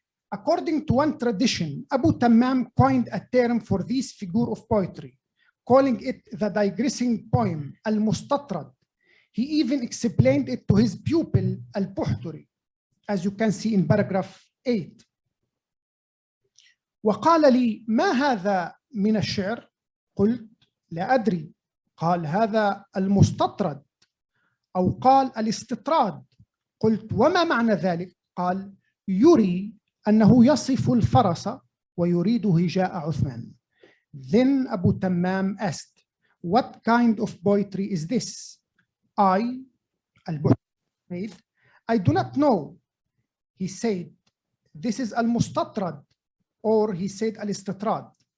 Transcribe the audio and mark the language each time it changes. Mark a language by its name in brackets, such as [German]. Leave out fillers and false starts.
[English] According to one tradition, Abu Tammam coined a term for this figure of poetry, calling it the digressing poem, al-mustatrad. He even explained it to his pupil, al-Puhturi, as you can see in paragraph 8. [Arabic] وقال لي ما هذا من الشعر قلت لا أدري. قال هذا المستطرد، أو قال الاستطراد. قلت وما معنى ذلك؟ قال يري أنه يصف الفرس ويريد هجاء عثمان. [English] Then Abu Tammam asked, what kind of poetry is this? I do not know. He said, this is al-mustatrad, or he said al-istitrad.